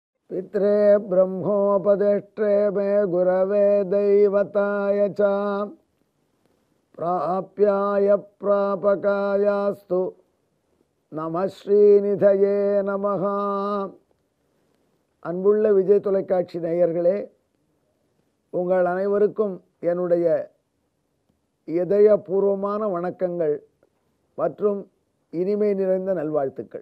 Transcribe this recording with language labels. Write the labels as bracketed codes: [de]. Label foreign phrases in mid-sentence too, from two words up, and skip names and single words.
[sa] पित्रे ब्रह्मोपदेष्ट्रे मे गुरवे दैवताय च प्राप्याय प्रापकायास्तु नमः श्रीनिधये नमः. [ta] அன்புள்ள விஜய் தொலைக்காட்சி நேயர்களே, உங்கள் அனைவருக்கும் என்னுடைய இதயபூர்வமான வணக்கங்கள் மற்றும் இனிமை நிறைந்த நல்வாழ்த்துக்கள்.